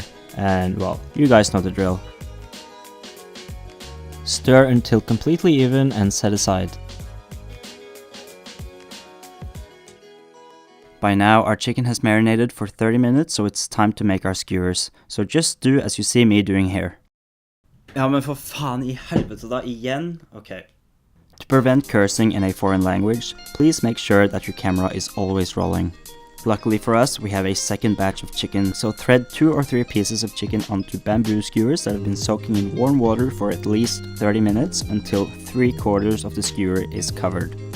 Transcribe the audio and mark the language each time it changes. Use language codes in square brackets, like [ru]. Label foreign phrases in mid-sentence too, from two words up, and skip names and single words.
[en] And well, you guys know the drill. Stir until completely even and set aside. By now, our chicken has marinated for 30 minutes, so it's time to make our skewers. So just do as you see me doing here. [no] Ja, men for faen I helvete da, igjen? [en] Okay. To prevent cursing in a foreign language, please make sure that your camera is always rolling. Luckily for us, we have a second batch of chicken, so thread 2 or 3 pieces of chicken onto bamboo skewers that have been soaking in warm water for at least 30 minutes until 3/4 of the skewer is covered.